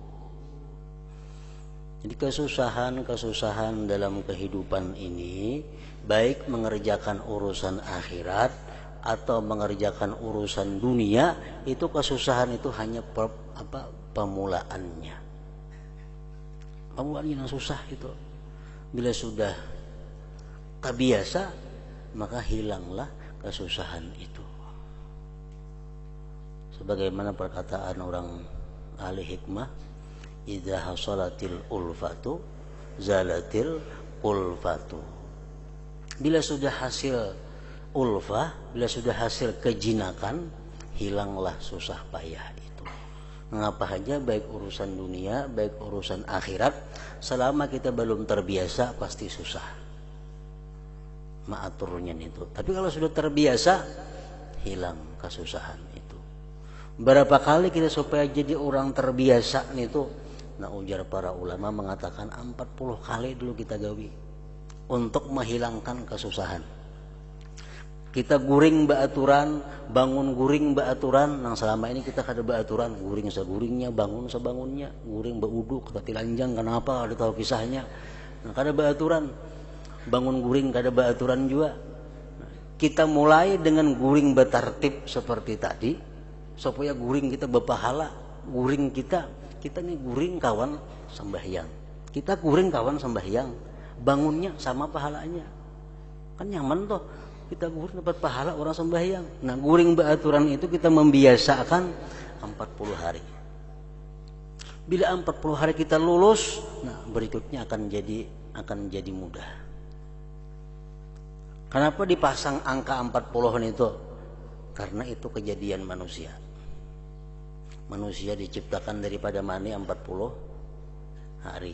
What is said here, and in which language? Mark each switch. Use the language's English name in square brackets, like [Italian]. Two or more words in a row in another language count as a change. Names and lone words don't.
[Indonesian] Jadi kesusahan dalam kehidupan ini, baik mengerjakan urusan akhirat atau mengerjakan urusan dunia, itu kesusahan itu hanya pemulaannya. Pemulaannya yang susah itu. Bila sudah terbiasa, maka hilanglah kesusahan itu. Sebagaimana perkataan orang ahli hikmah, [Arabic] إذا حصلت الألفة زالت الألفة. [Indonesian] Bila sudah hasil ulfah, bila sudah hasil kejinakan, hilanglah susah payah itu. Mengapa saja baik urusan dunia, baik urusan akhirat, selama kita belum terbiasa pasti susah. [Banjar] Maaturnya itu. [Indonesian] Tapi kalau sudah terbiasa, hilang kesusahan itu. Berapa kali kita supaya jadi orang terbiasa itu? Nah, ujar para ulama mengatakan 40 kali dulu kita gawi untuk menghilangkan kesusahan. [Banjar] Kita guring baaturan, bangun guring baaturan. Nang selama ini kita kada baaturan, guring seguringnya, bangun sebangunnya, guring beuduk, tetapi lanjang. Kenapa? Ada tahu kisahnya. Nah, kada baaturan. Bangun guring kada baaturan juga. Kita mulai dengan guring bertartib seperti tadi supaya guring kita berpahala. Guring kita nih guring kawan sembahyang. Kita guring kawan sembahyang. Bangunnya sama pahalanya. Kan nyaman toh. Kita guring dapat pahala orang sembahyang. [Indonesian] Nah, guring beraturan itu kita membiasakan 40 hari. Bila 40 hari kita lulus, nah berikutnya akan jadi mudah. Kenapa dipasang angka 40 itu? Karena itu kejadian manusia. Manusia diciptakan daripada mani 40 hari.